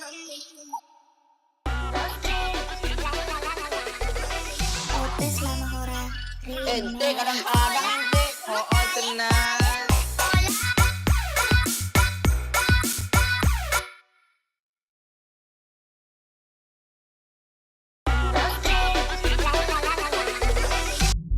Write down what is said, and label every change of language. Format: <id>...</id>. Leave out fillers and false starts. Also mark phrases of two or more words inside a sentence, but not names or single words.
<es>Un, dos, tres. La, la, la, la, la. Es la mejor</es> <id>Ente kadang-kadang ente. Oo, tenang.</id> <es>Dos, tres. La, la, la, la, la.</es>